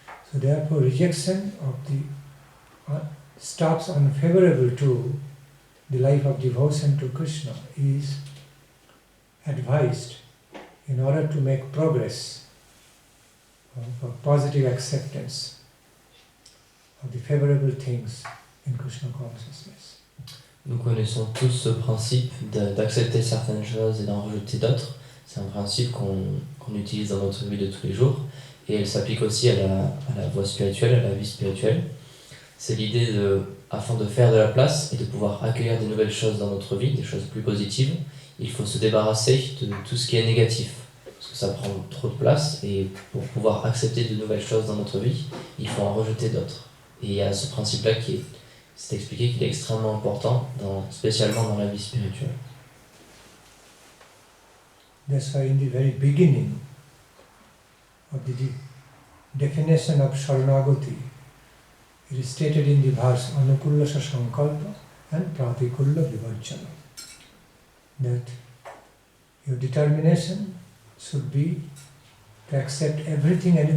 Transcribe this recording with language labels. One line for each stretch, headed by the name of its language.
English: So therefore, rejection of the stuffs unfavorable to the life of devotion to Krishna is advised in order to make progress of positive acceptance of the favorable things in Krishna consciousness.
French: Nous connaissons tous ce principe d'accepter certaines choses et d'en rejeter d'autres. C'est un principe qu'on utilise dans notre vie de tous les jours et elle s'applique aussi à la voie spirituelle, à la vie spirituelle. C'est l'idée afin de faire de la place et de pouvoir accueillir des nouvelles choses dans notre vie, des choses plus positives, il faut se débarrasser de tout ce qui est négatif, parce que ça prend trop de place et pour pouvoir accepter de nouvelles choses dans notre vie, il faut en rejeter d'autres. Et il y a ce principe-là c'est expliqué qu'il est extrêmement important, spécialement dans la vie spirituelle.
English: That's why in the very beginning of the definition of Sharanagati, it is stated in the verse Anukulla Sankalpa and Pratikulla Vivarjana that your determination should be to accept everything